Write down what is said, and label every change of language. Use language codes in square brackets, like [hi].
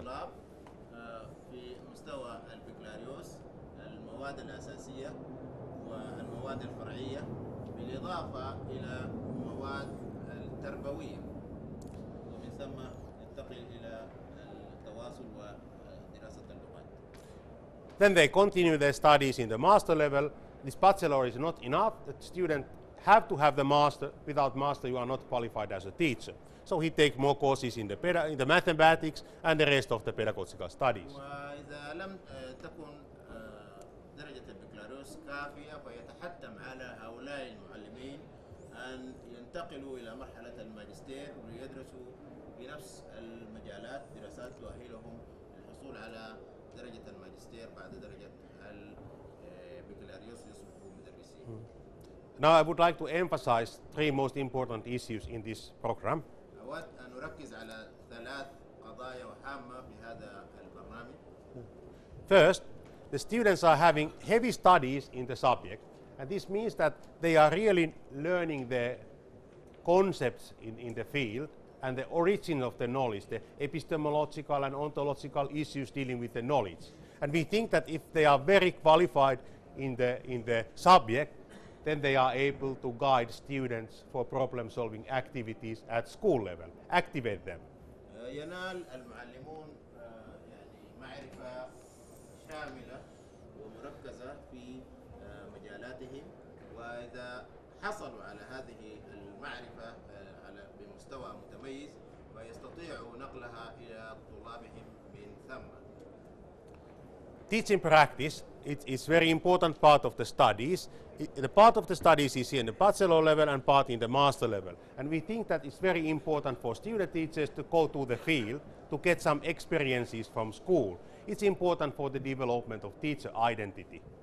[ar] الطلاب في مستوى البكالوريوس المواد الأساسية والمواد الفرعية، بالإضافة إلى مواد التربوية، ومن ثم ينتقل إلى التواصل ودراسة اللغات. [en] Then they continue their studies in the master level. This bachelor is not enough. The student have to have the master. Without master, you are not qualified as a teacher. So he takes more courses in the mathematics and the rest of the pedagogical studies. [ar] وإذا لم تكن درجة البكالوريوس كافية، فيتحتم على هؤلاء المعلمين أن ينتقلوا إلى مرحلة الماجستير ليدرسوا في نفس المجالات دراسات تؤهلهم للحصول على درجة الماجستير بعد درجة البكالوريوس يصبحوا مدرسين. [en] Now I would like to emphasize three most important issues in this program. [ar] أود أن أركز على ثلاث قضايا هامة في هذا البرنامج. [en] First, the students are having heavy studies in the subject, and this means that they are really learning the concepts in the field and the origin of the knowledge, the epistemological and ontological issues dealing with the knowledge. And we think that if they are very qualified in the subject, then they are able to guide students for problem-solving activities at school level, activate them. [ar] ينال المعلمون يعني معرفة شاملة ومركزة في مجالاتهم، وإذا حصلوا على هذه المعرفة بمستوى متميز فيستطيعوا نقلها إلى طلابهم من ثم. [en] Teaching practice it's very important part of the studies. The part of the studies is here in the bachelor level and part in the master level. And we think that it's very important for student teachers to go to the field to get some experiences from school. It's important for the development of teacher identity.